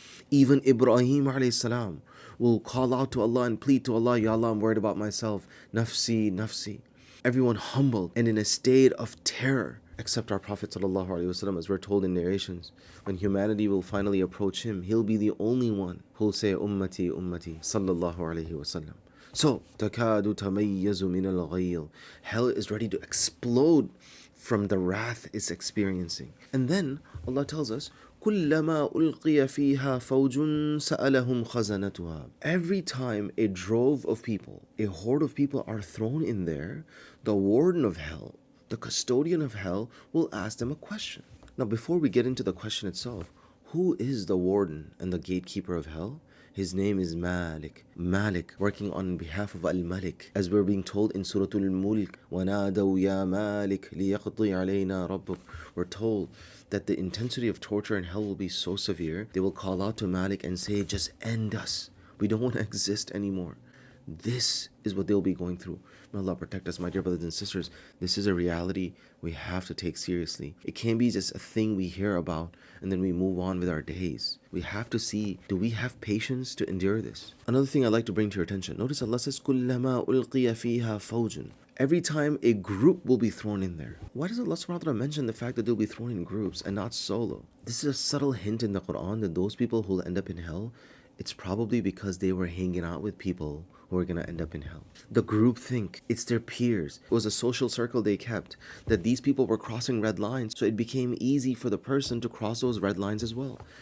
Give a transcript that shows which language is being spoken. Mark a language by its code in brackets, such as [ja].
[en] Even Ibrahim alayhi salam will call out to Allah and plead to Allah, Ya Allah, I'm worried about myself. [ar] Nafsi, nafsi. [en] Everyone humbled and in a state of terror, except our Prophet sallallahu alaihi wasallam, as we're told in narrations. When humanity will finally approach him, he'll be the only one who will say, [ar] Ummati, Ummati, [en] sallallahu alaihi wasallam. [ar] So, تَكَادُ تَمَيَّزُ مِنَ الْغَيْظِ. [en] Hell is ready to explode from the wrath it's experiencing. And then Allah tells us, [ar] كُلَّمَا أُلْقِيَ فِيهَا فَوْجٌ سَأَلَهُمْ خَزَنَتُهَا. [en] Every time a drove of people, a horde of people are thrown in there, the warden of hell, the custodian of hell, will ask them a question. Now, before we get into the question itself, Who is the warden and the gatekeeper of hell? His name is Malik. Malik, working on behalf of Al-Malik. As we're being told in Surah Mulk, [ar] وَنَادَوْا يَا مَالِكْ لِيَقْضِي عَلَيْنَا رَبُّكَ. [en] We're told that the intensity of torture in hell will be so severe, they will call out to Malik and say, just end us. We don't want to exist anymore. This is what they'll be going through. May Allah protect us, my dear brothers and sisters. This is a reality we have to take seriously. It can't be just a thing we hear about and then we move on with our days. We have to see, do we have patience to endure this? Another thing I'd like to bring to your attention. Notice Allah says, [ar] كُلَّمَا أُلْقِيَ فِيهَا فَوْجٌ. [en] Every time a group will be thrown in there. Why does Allah subhanahu wa ta'ala mention the fact that they'll be thrown in groups and not solo? This is a subtle hint in the Quran that those people who will end up in hell, it's probably because they were hanging out with people who are going to end up in hell. The group think, it's their peers. It was a social circle they kept, that these people were crossing red lines, so it became easy for the person to cross those red lines as well.